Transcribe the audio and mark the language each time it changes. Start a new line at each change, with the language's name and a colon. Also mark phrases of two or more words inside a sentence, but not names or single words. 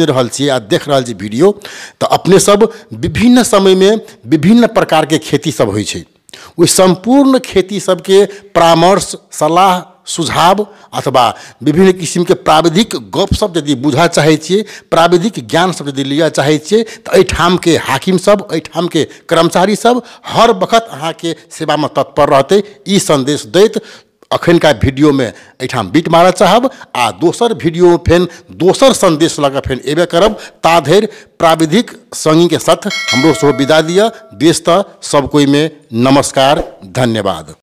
Maithili: रहल छी आ देख रहल छी वीडियो, तो अपने सब विभिन्न समय में विभिन्न प्रकार के खेती सब होइ छै, ओहि संपूर्ण खेती सबके परामर्श सलाह सुझाव अथवा विभिन्न किस्म के प्राविधिक गप सब यदि बुझा चाहे छिए, प्राविधिक ज्ञान सब यदि लिया चाहे छिए तो एहिठाम के हाकिम सब एहिठाम के कर्मचारी सब हर वक्त अहाँ के सेवा में तत्पर रहते। ई संदेश दैत अखन का वीडियो में एहिठाम बीट मारऽ चाहब आ दोसर वीडियो में फेन दोसर संदेश लगा फेन एबे करब। ता धरि प्राविधिक संगी के साथ हमरो सो विदा दिया। देश त सब कोई में नमस्कार, धन्यवाद।